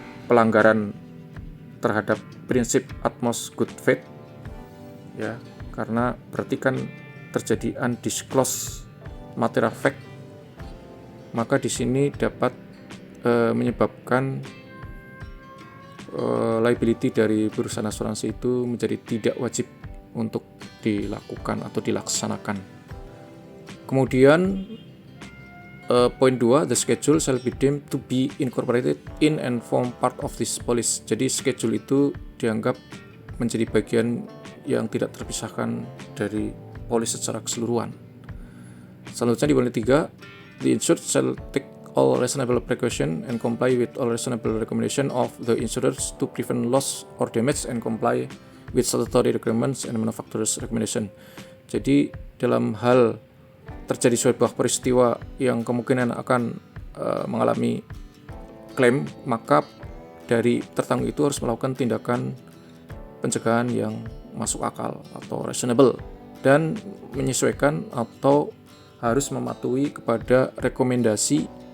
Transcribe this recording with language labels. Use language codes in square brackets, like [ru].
[id] pelanggaran terhadap prinsip utmost good faith ya, karena berarti kan terjadi undisclosed material fact, maka di sini dapat menyebabkan liability dari perusahaan asuransi itu menjadi tidak wajib untuk dilakukan atau dilaksanakan. Kemudian poin 2, [en] the schedule shall be deemed to be incorporated in and form part of this policy. [id] Jadi schedule itu dianggap menjadi bagian yang tidak terpisahkan dari polis secara keseluruhan. Selanjutnya di poin 3, [en] the insured shall take all reasonable precaution and comply with all reasonable recommendation of the insurers to prevent loss or damage and comply with statutory requirements and manufacturer's recommendation. [id] Jadi dalam hal terjadi sebuah peristiwa yang kemungkinan akan mengalami klaim, maka dari tertanggung itu harus melakukan tindakan pencegahan yang masuk akal atau reasonable dan menyesuaikan atau harus mematuhi kepada rekomendasi